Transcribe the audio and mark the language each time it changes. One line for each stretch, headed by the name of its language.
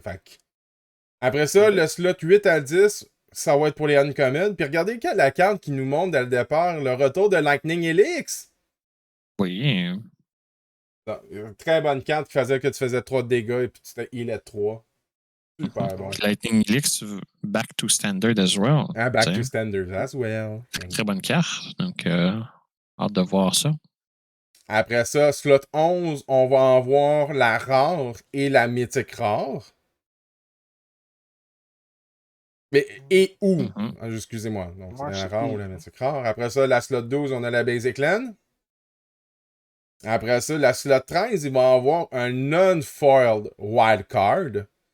French: Fait que, après ça, le slot 8 à 10, ça va être pour les uncommon. Puis regardez la carte qui nous montre dès le départ, le retour de Lightning Helix. Oui. Une très bonne carte qui faisait que tu faisais 3 de dégâts et puis tu te healais 3. Super bon.
English: Lightning Helix, back to standard as well. Ah, back to standard as well.
French: Très bonne carte. Donc, hâte de voir ça. Après ça, slot 11, on va en voir la rare et la mythique rare. Mais, et où? Excusez-moi. Donc, c'est la rare ou la mythique rare. Après ça, la slot 12, on a la basic land. Après ça, la slot 13, il va en avoir un non-foiled wildcard.